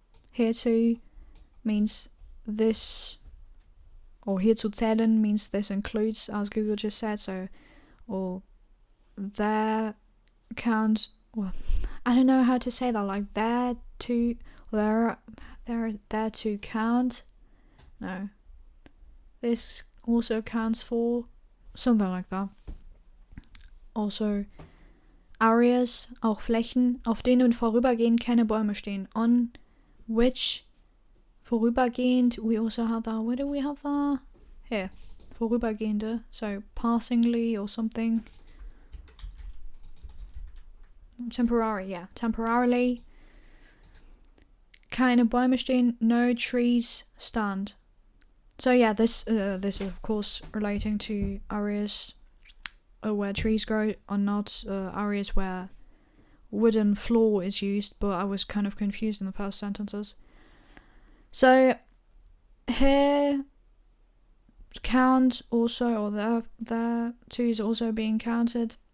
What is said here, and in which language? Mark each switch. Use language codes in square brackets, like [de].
[en] Here to means this, or here to zählen means this includes, as Google just said, so, or there count, well, I don't know how to say that, like there to, there to count, no, this also counts for, something like that. Also areas, [de] auch Flächen, auf denen vorübergehend keine Bäume stehen. [en] On which vorübergehend, we also have that, where do we have that? Here, vorübergehende, so passingly or something. Temporary, yeah, temporarily. [de] Keine Bäume stehen, [en] no trees stand. So yeah, this is of course relating to areas where trees grow, or not areas where wooden floor is used, but I was kind of confused in the first sentences. So here count also, or there too is also being counted.